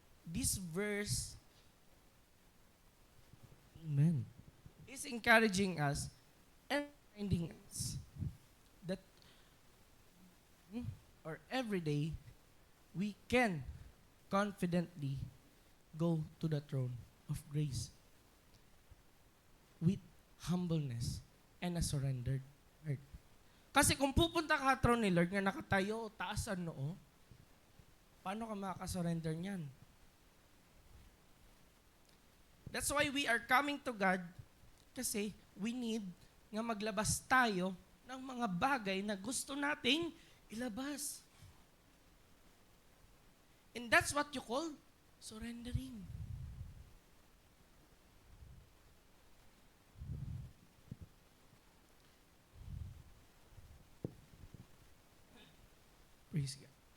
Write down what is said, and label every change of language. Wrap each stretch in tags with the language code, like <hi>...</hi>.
<en>This verse, amen, is encouraging us and reminding us that or every day we can confidently go to the throne of grace with humbleness and a surrendered heart.</en> <tl>Kasi kung pupunta ka sa throne ni Lord nga nakatayo, taas ang noo, paano ka makakasurrender niyan?</tl> <en>That's why we are coming to God,</en> <tl>kasi</tl> <en>we need</en> <tl>nga maglabas tayo ng mga bagay na gusto nating ilabas.</tl> <en>And that's what you call surrendering. Praise God.</en>